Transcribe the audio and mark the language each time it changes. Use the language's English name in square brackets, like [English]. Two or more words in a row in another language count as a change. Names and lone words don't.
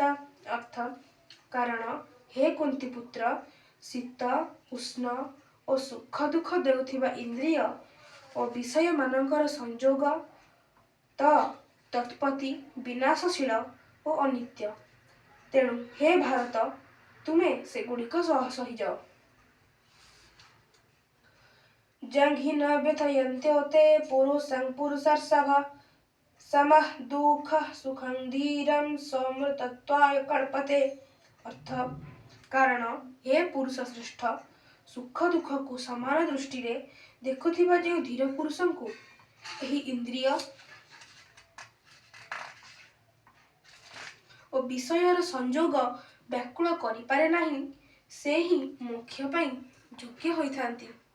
[Odia] ଅର୍ଥ କାରଣ ହେ କୁନ୍ତି ପୁତ୍ର ଶୀତ ଉଷ୍ଣ ଓ ସୁଖ ଦୁଃଖ ଦେଉଥିବା ଇନ୍ଦ୍ରିୟ ଓ ବିଷୟମାନଙ୍କର ସଂଯୋଗ ତତ୍ପତି ବିନାଶଶୀଳ ଓ ଅନିତ୍ୟ। ତେଣୁ ହେ ଭାରତ ତୁମେ ସେଗୁଡ଼ିକ ସହିଯାଅ। [Sanskrit] जंघि न व्यथयन्त्योते पुरुषं पुरुषर्षभ समः दुःख सुखं धीरं सौमृतत्वाय कल्पते। [Odia] ଅର୍ଥ କାରଣ ହେ ପୁରୁଷ ଶ୍ରେଷ୍ଠ ସୁଖ ଦୁଖ କୁ ସମାନ ଦୃଷ୍ଟି ରେ ଦେଖୁଥିବା ଯେ ଧୀର ପୁରୁଷଂ କୁ ଏହି ଇନ୍ଦ୍ରିୟ ଓ ବିଷୟର ସଂଯୋଗ ବ୍ୟାକୁଳ କରି ପାରେ ନାହିଁ ସେହି ମୋକ୍ଷ ପାଇଁ ଯୋଗ୍ୟ ହୋଇଥାନ୍ତି।